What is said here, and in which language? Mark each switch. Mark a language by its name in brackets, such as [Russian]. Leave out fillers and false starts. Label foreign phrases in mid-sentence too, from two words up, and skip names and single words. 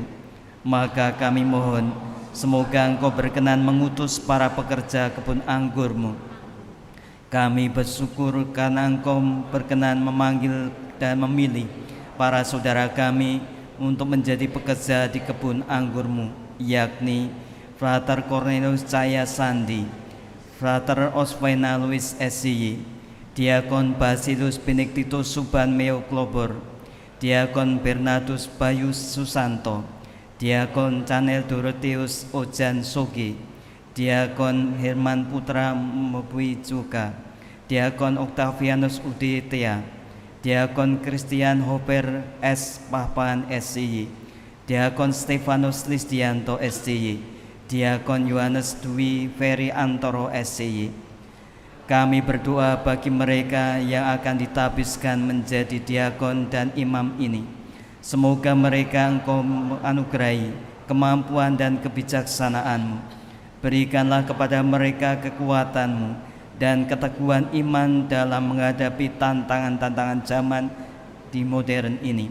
[Indonesian] Maka kami mohon, semoga Engkau berkenan mengutus para pekerja kebun anggur-Mu. Kami bersyukur karena Engkau berkenan memanggil dan memilih para saudara kami untuk menjadi pekerja di kebun anggur-Mu, yakni Frater Cornelius Cahya Sandi, Frater Oswena Louis SCY, Diakon Basilus Benedictus Suban Meo Klobor, Diakon Bernardus Bayu Susanto, Diakon Chanel Dorotheus Ojan Sogi, Diakon Herman Putra Mebui Juga, Diakon Octavianus Uditea, Diakon Christian Hoper S. Pahpan SCY, Diakon Stefanus Lisdianto SCY, Diakon Yohanes Dwi Ferry Antoro SCY. Kami berdoa bagi mereka yang akan ditabiskan menjadi diakon dan imam ini. Semoga mereka Engkau anugerahi kemampuan dan kebijaksanaan-Mu. Berikanlah kepada mereka kekuatan-Mu dan keteguhan iman dalam menghadapi tantangan-tantangan zaman di modern ini.